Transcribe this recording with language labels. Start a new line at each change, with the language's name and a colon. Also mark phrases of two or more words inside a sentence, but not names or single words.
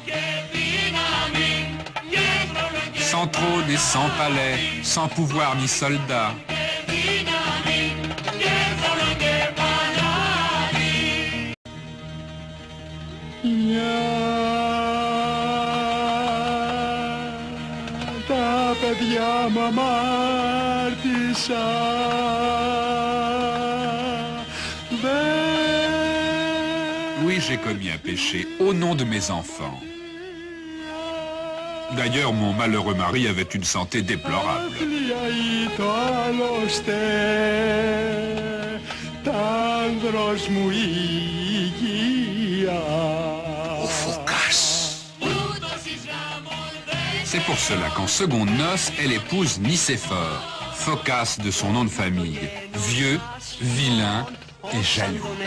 French: sans trône et sans palais, sans pouvoir ni soldats.
Greek: Τα παιδιά μου αμάρτησα.
French: Oui, j'ai commis un péché au nom de mes enfants. D'ailleurs, mon malheureux mari avait une santé déplorable. C'est pour cela qu'en seconde noce, elle épouse Nicéphore, Phocas de son nom de famille, vieux, vilain et jaloux.